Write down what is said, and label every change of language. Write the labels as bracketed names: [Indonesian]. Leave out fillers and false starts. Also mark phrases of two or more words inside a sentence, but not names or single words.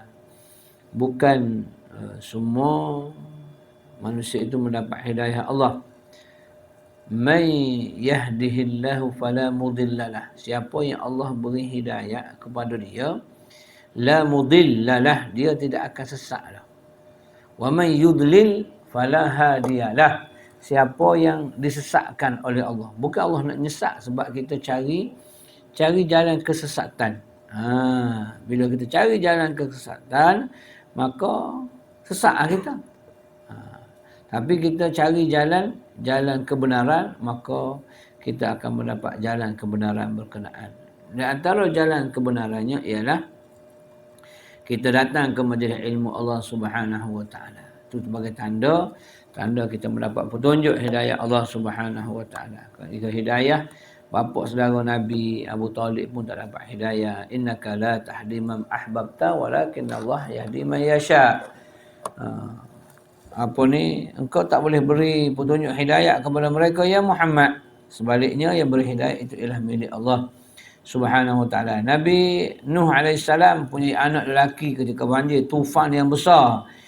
[Malay] Bukan semua manusia itu mendapat hidayah Allah. [Arabic] من يهد الله فلا مضل له. [Malay] Siapa yang Allah beri hidayah kepada dia, [Arabic] لا مضل له, [Malay] dia tidak akan sesatlah. [Arabic] ومن يضلل فلا هادي له. [Malay] Siapa yang disesatkan oleh Allah, bukan Allah nak nyesat sebab kita cari jalan kesesatan. Bila kita cari jalan kesesatan, maka sesatlah kita. Tapi kita cari jalan kebenaran, maka kita akan mendapat jalan kebenaran berkenaan. Di antara jalan kebenarannya ialah kita datang ke majlis ilmu Allah [Arabic] سبحانه وتعالى. [Malay] Itu sebagai tanda kita mendapat petunjuk hidayah Allah [Arabic] سبحانه وتعالى. [Malay] Jika hidayah bapa saudara Nabi Abu Talib pun tak dapat hidayah. [Arabic] إنك لا تهدي من أحببت ولكن الله يهدي من يشاء. [Malay] Engkau tak boleh beri petunjuk hidayah kepada mereka ya Muhammad. Sebaliknya yang beri hidayah itu ialah milik Allah [Arabic] سبحانه وتعالى. [Malay] Nabi Nuh alaihissalam punya anak lelaki ketika banjir tufan yang besar.